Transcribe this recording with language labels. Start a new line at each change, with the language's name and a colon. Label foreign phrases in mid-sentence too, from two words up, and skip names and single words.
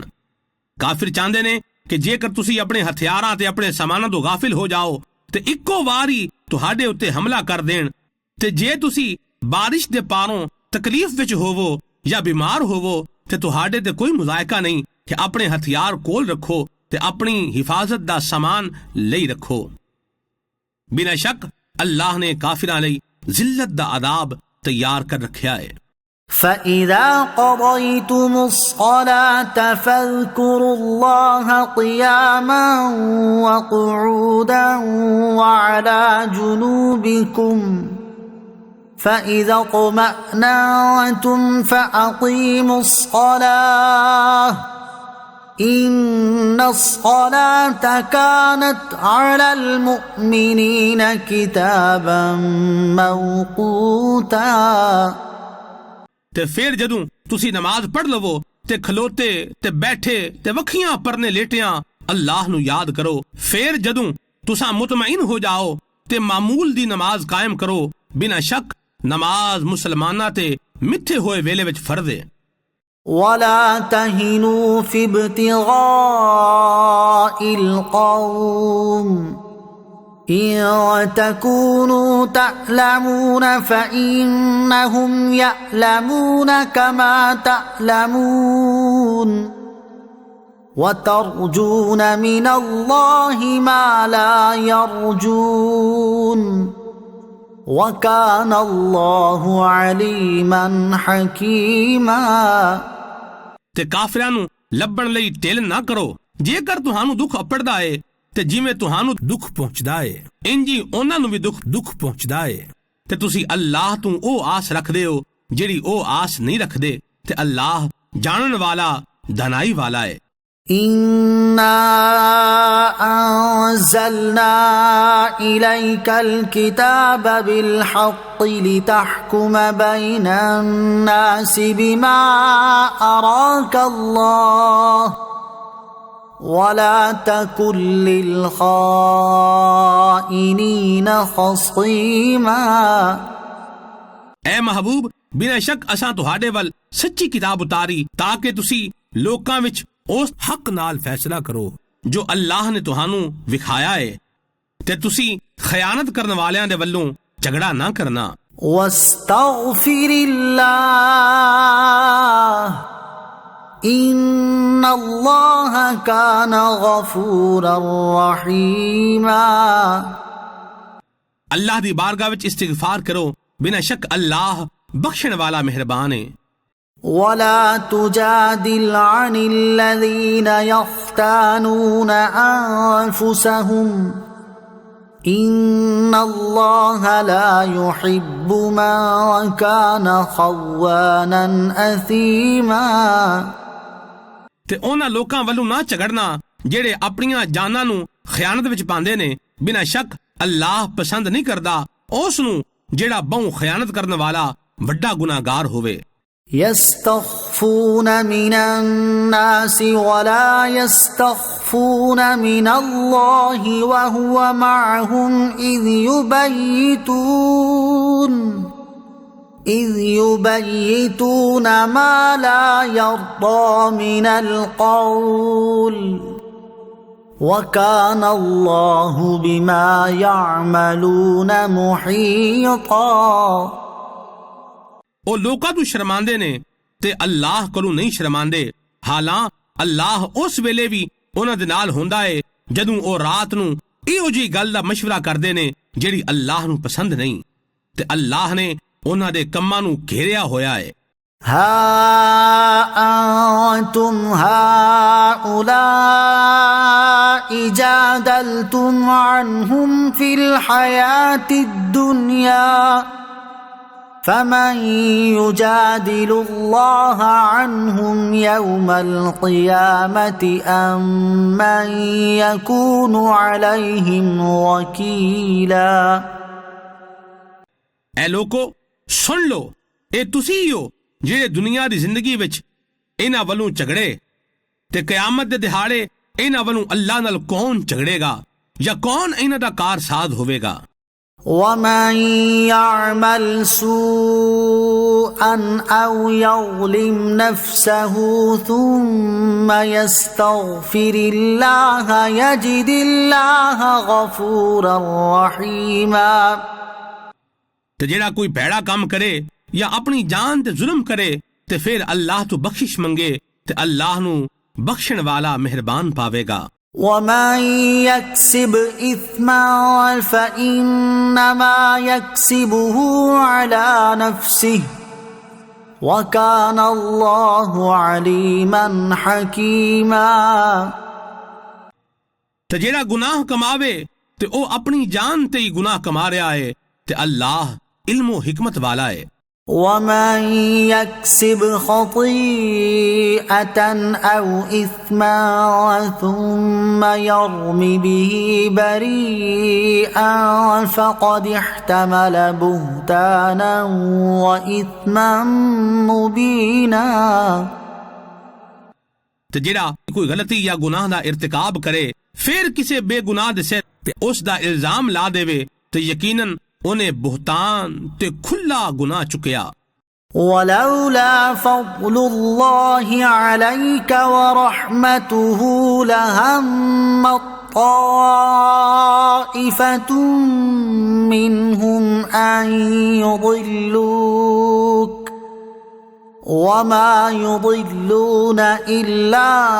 Punjabi: ਕਾਫ਼ਿਰ ਚਾਹੁੰਦੇ ਨੇ ਕਿ ਜੇਕਰ ਤੁਸੀਂ ਆਪਣੇ ਹਥਿਆਰਾਂ ਤੇ ਆਪਣੇ ਸਾਮਾਨਾਂ ਤੋਂ ਗ਼ਾਫ਼ਿਲ ਹੋ ਜਾਓ ਤੇ ਇੱਕੋ ਵਾਰੀ ਤੁਹਾਡੇ ਉੱਤੇ ਹਮਲਾ ਕਰ ਦੇਣ ਤੇ ਜੇ ਤੁਸੀਂ ਬਾਰਿਸ਼ ਦੇ ਪਾਰੋਂ ਤਕਲੀਫ਼ ਵਿੱਚ ਹੋਵੋ ਯਾ ਬੀਮਾਰ ਹੋਵੋ ਤੇ ਤੁਹਾਡੇ ਤੇ ਕੋਈ ਮੁਜ਼ਾਇਕਾ ਨਹੀਂ ਕਿ ਆਪਣੇ ਹਥਿਆਰ ਕੋਲ ਰੱਖੋ ਤੇ ਆਪਣੀ ਹਿਫ਼ਾਜ਼ਤ ਦਾ ਸਾਮਾਨ ਲਈ ਰੱਖੋ। ਬਿਨਾਂ ਸ਼ੱਕ ਅੱਲਾਹ ਨੇ ਕਾਫ਼ਿਰਾਂ ਲਈ ਜ਼ਿੱਲਤ ਦਾ ਅਜ਼ਾਬ ਤਿਆਰ ਕਰ ਰੱਖਾ ਹੈ।
Arabic: فَإِذَا قَضَيْتُمُ الصَّلَاةَ فَاذْكُرُوا اللَّهَ قِيَامًا وَقُعُودًا وَعَلَى جُنُوبِكُمْ فَإِذَا اطْمَأْنَنْتُمْ فَأَقِيمُوا الصَّلَاةَ إن الصلاة كانت على المؤمنين كتابا موقوتا
Punjabi: ਤੇ ਫਿਰ ਜਦੋਂ ਤੁਸੀਂ ਨਮਾਜ਼ ਪੜ੍ਹ ਲਵੋ ਤੇ ਖਲੋਤੇ ਤੇ ਬੈਠੇ ਤੇ ਵੱਖੀਆਂ ਪਰਨੇ ਲੇਟਿਆਂ ਅੱਲਾਹ ਨੂੰ ਯਾਦ ਕਰੋ। ਫਿਰ ਜਦੋਂ ਤੁਸੀਂ ਮੁਤਮਈਨ ਹੋ ਜਾਓ ਤੇ ਮਾਮੂਲ ਦੀ ਨਮਾਜ਼ ਕਾਇਮ ਕਰੋ। ਬਿਨਾਂ ਸ਼ੱਕ ਨਮਾਜ਼ ਮੁਸਲਮਾਨਾਂ ਤੇ ਮਿੱਥੇ ਹੋਏ ਵੇਲੇ ਵਿੱਚ ਫਰਜ਼ ਹੈ।
Arabic: ولا تهنوا في ابتغاء القوم إن تكونوا تعلمون فإنهم يعلمون كما تعلمون وترجون من الله ما لا يرجون وكان الله عليما حكيما
Punjabi: ਤੇ ਕਾਫਰਾਂ ਨੂੰ ਲੱਭਣ ਲਈ ਢਿੱਲ ਨਾ ਕਰੋ। ਜੇਕਰ ਤੁਹਾਨੂੰ ਦੁੱਖ ਅਪੜਦਾ ਏ ਤੇ ਜਿਵੇਂ ਤੁਹਾਨੂੰ ਦੁੱਖ ਪਹੁੰਚਦਾ ਏ ਇੰਜੀ ਉਹਨਾਂ ਨੂੰ ਵੀ ਦੁੱਖ ਪਹੁੰਚਦਾ ਏ ਤੇ ਤੁਸੀਂ ਅੱਲਾਹ ਤੋਂ ਉਹ ਆਸ ਰੱਖਦੇ ਹੋ ਜਿਹੜੀ ਉਹ ਆਸ ਨਹੀਂ ਰੱਖਦੇ ਤੇ ਅੱਲਾਹ ਜਾਣਨ ਵਾਲਾ ਦਾਨਾਈ ਵਾਲਾ ਏ।
Arabic: إنا أنزلنا إليك الكتاب بالحق لتحكم بين الناس بما أراك الله ولا تكن للخائنين خصيما
Punjabi: اے محبوب ਬਿਨਾਂ ਸ਼ੱਕ ਅਸਾਂ ਤੁਹਾਡੇ ਵੱਲ ਸੱਚੀ ਕਿਤਾਬ ਉਤਾਰੀ ਤਾਂ ਕਿ ਤੁਸੀਂ ਲੋਕਾਂ ਵਿੱਚ ਉਸ ਹੱਕ ਨਾਲ ਫੈਸਲਾ ਕਰੋ ਜੋ ਅੱਲਾਹ ਨੇ ਤੁਹਾਨੂੰ ਵਿਖਾਇਆ ਹੈ ਤੇ ਤੁਸੀਂ ਖਿਆਨਤ ਕਰਨ ਵਾਲਿਆਂ ਦੇ ਵੱਲੋਂ ਝਗੜਾ ਨਾ ਕਰਨਾ।
Arabic: واستغفر الله إن الله كان غفورا رحيما
Punjabi: ਅੱਲਾਹ ਦੀ ਬਾਰਗਾਹ ਵਿੱਚ ਇਸਤਿਗਫਾਰ ਕਰੋ। ਬਿਨਾਂ ਸ਼ੱਕ ਅੱਲਾਹ ਬਖਸ਼ਣ ਵਾਲਾ ਮਿਹਰਬਾਨ ਹੈ।
Arabic: ولا تجادل عن الذين يختانون أنفسهم إن الله لا يحب من كان خوانا أثيما
Punjabi: ਤੇ ਉਹਨਾਂ ਲੋਕਾਂ ਵੱਲੋਂ ਨਾ ਝਗੜਨਾ ਜਿਹੜੇ ਆਪਣੀਆਂ ਜਾਨਾਂ ਨੂੰ ਖਿਆਨਤ ਵਿੱਚ ਪਾਉਂਦੇ ਨੇ। ਬਿਨਾਂ ਸ਼ੱਕ ਅੱਲਾਹ ਪਸੰਦ ਨਹੀਂ ਕਰਦਾ ਉਸ ਨੂੰ ਜਿਹੜਾ ਬਹੁ ਖਿਆਨਤ ਕਰਨ ਵਾਲਾ ਵੱਡਾ ਗੁਨਾਹਗਾਰ ਹੋਵੇ।
Arabic: يستخفون من الناس ولا يستخفون من الله وهو معهم إذ يبيتون ما لا يرضى من القول وكان الله بما يعملون محيطا
Punjabi: ਉਹ ਲੋਕਾਂ ਤੋਂ ਸ਼ਰਮਾਂਦੇ ਨੇ ਤੇ ਅੱਲਾਹ ਕੋਲੋਂ ਨਹੀਂ ਸ਼ਰਮਾਂਦੇ। ਹਾਲਾਂ ਅੱਲਾਹ ਉਸ ਵੇਲੇ ਵੀ ਉਹਨਾਂ ਦੇ ਨਾਲ ਹੁੰਦਾ ਏ ਜਦੋਂ ਉਹ ਰਾਤ ਨੂੰ ਇਹੋ ਜਿਹੀ ਗੱਲ ਦਾ ਮਸ਼ਵਰਾ ਕਰਦੇ ਨੇ ਜਿਹੜੀ ਅੱਲਾਹ ਨੂੰ ਪਸੰਦ ਨਹੀਂ ਤੇ ਅੱਲਾਹ ਨੇ ਉਹਨਾਂ ਦੇ ਕੰਮਾਂ ਨੂੰ ਘੇਰਿਆ ਹੋਇਆ ਏ।
Arabic: ها أنتم هؤلاء جادلتم عنهم في الحياة الدنيا فمن يجادل الله عنهم يوم القيامة أم من يكون عليهم وكيلا
Punjabi: ਐ ਲੋਕੋ ਸੁਣ ਲੋ ਇਹ ਤੁਸੀਂ ਹੀ ਹੋ ਜਿਹੜੇ ਦੁਨੀਆ ਦੀ ਜ਼ਿੰਦਗੀ ਵਿੱਚ ਇਹਨਾਂ ਵੱਲੋਂ ਝਗੜੇ ਤੇ ਕਿਆਮਤ ਦੇ ਦਿਹਾੜੇ ਇਹਨਾਂ ਵੱਲੋਂ ਅੱਲਾਹ ਨਾਲ ਕੌਣ ਝਗੜੇਗਾ ਜਾਂ ਕੌਣ ਇਹਨਾਂ ਦਾ ਕਾਰਸਾਜ਼ ਹੋਵੇਗਾ।
Arabic: ومن يعمل سوءا أو يظلم نفسه ثم يستغفر الله يجد الله غفورا رحيما
Punjabi: ਤੇ ਜਿਹੜਾ ਕੋਈ ਭੈੜਾ ਕੰਮ ਕਰੇ ਜਾਂ ਆਪਣੀ ਜਾਨ ਤੇ ਜ਼ੁਲਮ ਕਰੇ ਤੇ ਫਿਰ ਅੱਲਾਹ ਤੋਂ ਬਖਸ਼ਿਸ਼ ਮੰਗੇ ਤੇ ਅੱਲਾਹ ਨੂੰ ਬਖਸ਼ਣ ਵਾਲਾ ਮਿਹਰਬਾਨ ਪਾਵੇਗਾ।
Arabic: ومن يكسب إثما فإنما يكسبه على نفسه وكان الله عليما حكيما
Punjabi: ਤੇ ਜਿਹੜਾ ਗੁਨਾਹ ਕਮਾਵੇ ਤੇ ਉਹ ਆਪਣੀ ਜਾਨ ਤੇ ਹੀ ਗੁਨਾਹ ਕਮਾ ਰਿਹਾ ਹੈ ਤੇ ਅੱਲਾਹ ਇਲਮ و حکمت والا ہے۔
Arabic: ومن يكسب خطيئة أو إثما ثم يرم به بريئا فقد احتمل بهتانا وإثما مبينا।
Punjabi: ਤੇ ਜਿਹੜਾ ਕੋਈ ਗਲਤੀ ਜਾਂ ਗੁਨਾਹ ਦਾ ਇਰਤਕਾਬ ਕਰੇ ਫਿਰ ਕਿਸੇ ਬੇਗੁਨਾਹ ਦੇ ਸਿਰ ਤੇ ਉਸ ਦਾ ਇਲਜ਼ਾਮ ਲਾ ਦੇਵੇ ਤੇ ਯਕੀਨਨ ਉਹਨੇ ਬੁਹਤਾਨ ਤੇ ਖੁੱਲਾ ਗੁਨਾਹ ਚੁੱਕਿਆ।
Arabic: ولولا فضل الله عليك ورحمته لهم طائفة منهم أن يضلوك وما يضلون إلا